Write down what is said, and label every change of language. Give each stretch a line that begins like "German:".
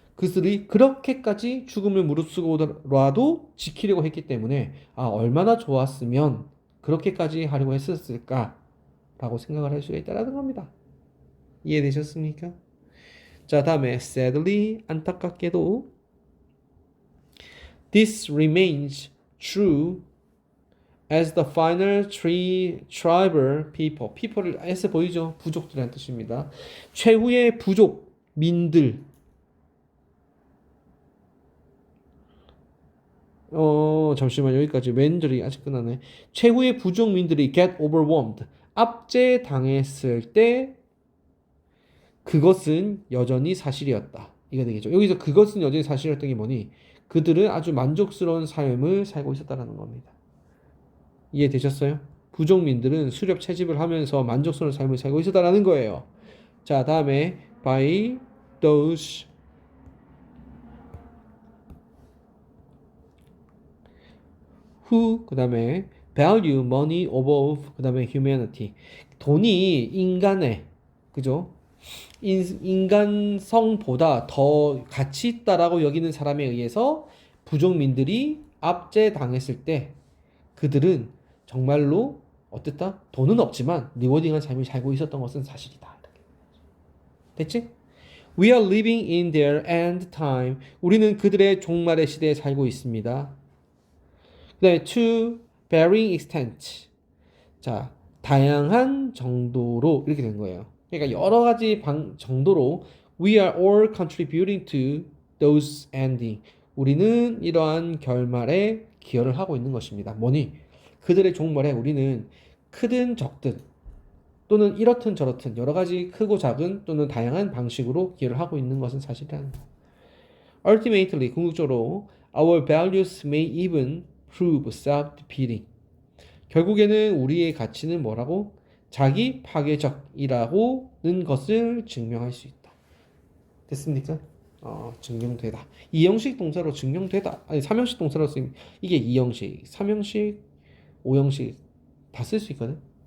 Korean: 그들이 그렇게까지 죽음을 무릅쓰고라도 지키려고 했기 때문에 얼마나 좋았으면 그렇게까지 하려고 했었을까라고 생각을 할 수가 있다는 겁니다. 이해되셨습니까? 자, 다음에
English: sadly
Korean: 안타깝게도
English: this remains true as the final three tribal people.
Korean: people을 S 보이죠? 부족들이라는 뜻입니다. 최후의 부족 민들. 잠시만 여기까지 왼절이 아직 끝나네. 최후의 부족민들이
English: get overwhelmed.
Korean: 압제당했을 때 그것은 여전히 사실이었다. 이거 되겠죠. 여기서 그것은 여전히 사실이었던 게 뭐니? 그들은 아주 만족스러운 삶을 살고 있었다는 겁니다. 이해되셨어요? 부족민들은 수렵 채집을 하면서 만족스러운 삶을 살고 있었다는 거예요. 자, 다음에
English: by those who
Korean: 그 다음에
English: value money above 그 다음에 humanity.
Korean: 돈이 인간의 그죠? 인간성보다 더 가치 있다라고 여기는 사람에 의해서 부족민들이 압제당했을 때 그들은 정말로 어땠다? 돈은 없지만 리워딩한 삶을 살고 있었던 것은 사실이다. 됐지?
English: We are living in their end time.
Korean: 우리는 그들의 종말의 시대에 살고 있습니다. 그 다음에
English: to varying extent.
Korean: 자, 다양한 정도로 이렇게 된 거예요. 그러니까 여러 가지 정도로
English: we are all contributing to those ending.
Korean: 우리는 이러한 결말에 기여를 하고 있는 것입니다. 뭐니? 그들의 종말에 우리는 크든 적든 또는 이렇든 저렇든 여러 가지 크고 작은 또는 다양한 방식으로 기여를 하고 있는 것은 사실이라는 거.
English: Ultimately,
Korean: 궁극적으로
English: our values may even prove self-defeating.
Korean: 결국에는 우리의 가치는 뭐라고? 자기 파괴적이라고는 것을 증명할 수 있다. 됐습니까? 증명되다. 2형식 동사로 증명되다. 아니 3형식 동사로 쓰면 이게 2형식, 3형식, 5형식 다 쓸 수 있거든.